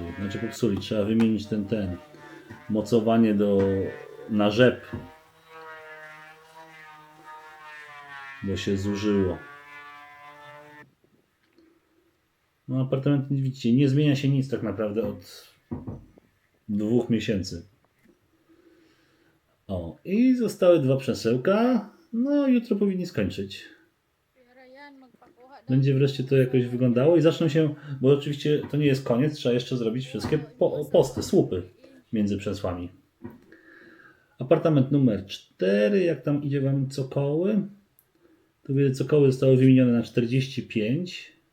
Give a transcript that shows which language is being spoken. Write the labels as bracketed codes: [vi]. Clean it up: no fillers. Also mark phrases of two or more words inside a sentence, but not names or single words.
[pl] Znaczy popsuli, trzeba wymienić ten mocowanie na rzep, bo się zużyło. No apartament, widzicie, nie zmienia się nic tak naprawdę od 2 miesięcy. O, i zostały 2 przesełka. No, jutro powinni skończyć. [tl] Pero yan, magpakuha daw. [pl] Będzie wreszcie to jakoś wyglądało i zaczną się, bo oczywiście to nie jest koniec, trzeba jeszcze zrobić wszystkie posty, słupy między przesłami. Apartament numer 4, jak tam idzie wam cokoły? Tu widzę, cokoły zostały wymienione na 45.